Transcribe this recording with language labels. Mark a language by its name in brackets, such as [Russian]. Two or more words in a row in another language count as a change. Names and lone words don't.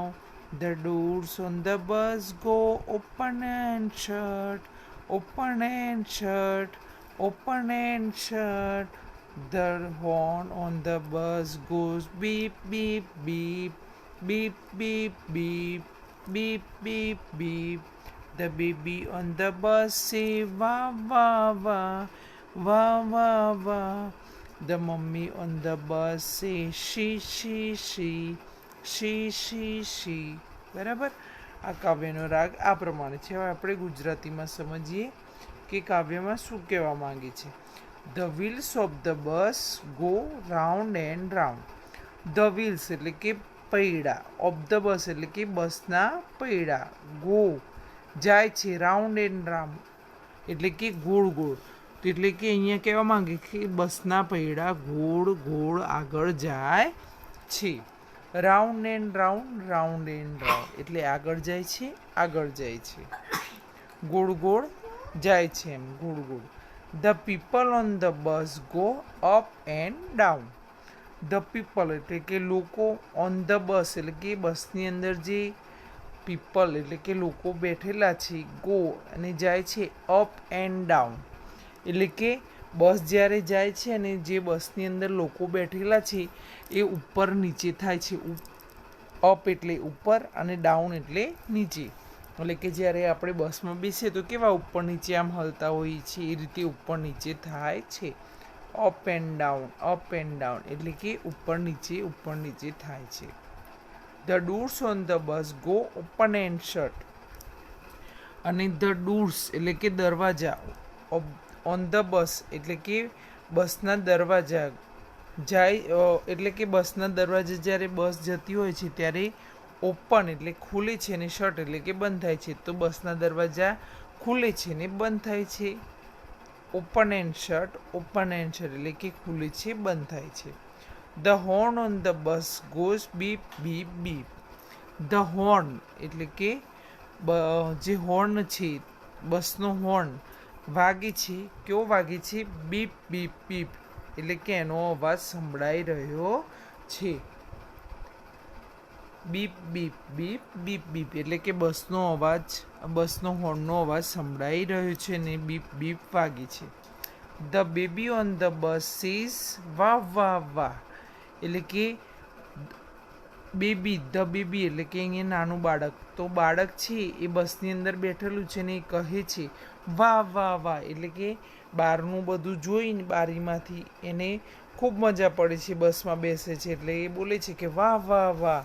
[English] The doors on the bus go open and shut, open and shut, open and shut. The horn on the bus goes beep, beep, beep, beep, beep, beep, beep, beep, beep. The baby on the bus say wah, wah, wah, wah, wah, wah. The mummy on the bus say she, she, she, she, she, she. [Gujarati] બરાબર. આ કાવ્યનો રાગ આ પ્રમાણે છે. હવે આપણે ગુજરાતીમાં સમજીએ કે કાવ્યમાં શું કહેવા માંગે છે. [English] The wheels of the bus go round and round. The wheels [Gujarati] એટલે કે પૈડા, [English] of the bus [Gujarati] એટલે કે બસના પૈડા, go જાય છે, [English] round and round [Gujarati] એટલે કે ગોળ ગોળ. એટલે કે અહીંયા કહેવા માંગે કે બસના પૈડા ગોળ ગોળ આગળ જાય છે. [English] round and round, round and round [Gujarati] એટલે આગળ જાય છે, આગળ જાય છે, ગોળ ગોળ જાય છે, એમ ગોળ ગોળ. [English] The people on the bus go up and down. The people [Gujarati] એટલે કે લોકો, [English] on the bus [Gujarati] એટલે કે બસની અંદર જે પીપલ એટલે કે લોકો બેઠેલા છે, ગો અને જાય છે [English] up and down. [Gujarati] એટલે કે બસ જ્યારે જાય છે અને જે બસની અંદર લોકો બેઠેલા છે એ ઉપર નીચે થાય છે. અપ એટલે ઉપર અને ડાઉન એટલે નીચે. એટલે કે જ્યારે આપણે બસમાં બેસીએ તો કેવા ઉપર નીચે આમ હલતા હોઈએ છીએ, એ રીતે ઉપર નીચે થાય છે. [English] up and down, up and down [Gujarati] એટલે કે ઉપર નીચે થાય છે. [English] The doors on the bus go open and shut. [Gujarati] અને [English] the doors [Gujarati] એટલે કે દરવાજા, [English] on the bus [Gujarati] એટલે કે બસના દરવાજા જાય, એટલે કે બસના દરવાજા જ્યારે બસ જતી હોય છે ત્યારે ઓપન એટલે ખુલે છે અને શટ એટલે કે બંધ થાય છે. તો બસના દરવાજા ખુલે છે ને બંધ થાય છે. [English] open and shut, open and shut [Gujarati] એટલે કે ખુલે છે, બંધ થાય છે. [English] The horn on the bus goes beep, beep, beep. The horn [Gujarati] એટલે કે જે હોર્ન છે, બસનો હોર્ન વાગે છે. કેવો વાગે છે? બીપ, બીપ, બીપ એટલે કે એનો અવાજ સંભળાઈ રહ્યો છે. બીપ, બીપ, બીપ, બીપ, બીપ એટલે કે બસનો અવાજ, બસનો હોર્નનો અવાજ સંભળાઈ રહ્યો છે અને બીપ બીપ વાગે છે. [English] The baby on the bus says [Gujarati] વાહ, વાહ, વાહ એટલે કે બેબી, [English] the baby [Gujarati] એટલે કે અહીંયા નાનું બાળક. તો બાળક છે એ બસની અંદર બેઠેલું છે ને એ કહે છે વાહ, વાહ, વાહ એટલે કે બહારનું બધું જોઈને બારીમાંથી એને ખૂબ મજા પડે છે, બસમાં બેસે છે એટલે એ બોલે છે કે વાહ, વાહ, વાહ.